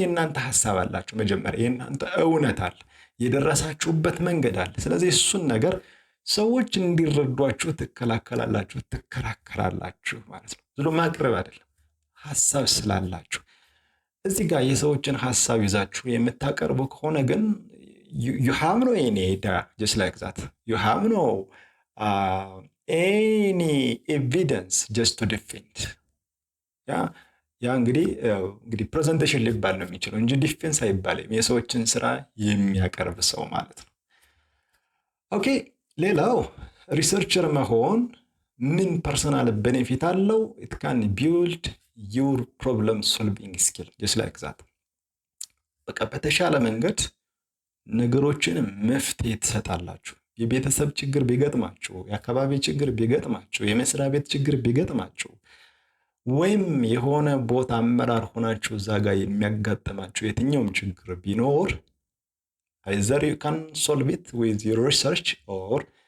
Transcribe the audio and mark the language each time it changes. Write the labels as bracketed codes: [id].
[am] የእናንተ ሐሳብ አላችሁ፣ መጀመሪያ የእናንተ እውነት አለ፣ የደረሳችሁበት መንገድ አለ። ስለዚህ እሱን ነገር ሰዎች እንዲረዷችሁ ትከላከላላችሁ፣ ትከራከራላችሁ ማለት ነው። ዝሎ ማቅረብ አይደለም፣ ሐሳብ ስላላችሁ። እዚህ ጋር የሰዎችን ሐሳብ ይዛችሁ የምታቀርቡ ከሆነ ግን [en] you have no any data, just like that. You have no any evidence just to defend. [am] ያ እንግዲህ ፕሬዘንቴሽን ሊባል ነው የሚችለው እንጂ ዲፌንስ አይባልም። የሰዎችን ስራ የሚያቀርብ ሰው ማለት ነው። ኦኬ፣ ሌላው ሪሰርቸር መሆን ምን ፐርሰናል ቤኔፊት አለው? [en] it can build your problem solving skill, just like that. [am] በቃ በተሻለ መንገድ ነገሮችን መፍትሄ ትሰጣላችሁ። የቤተሰብ ችግር ቢገጥማችሁ፣ የአካባቢ ችግር ቢገጥማችሁ፣ የመስሪያ ቤት ችግር ቢገጥማችሁ፣ ወይም የሆነ ቦታ አመራር ሆናችሁ እዛ ጋር የሚያጋጥማችሁ የትኛውም ችግር ቢኖር [en] either you can solve it with your research or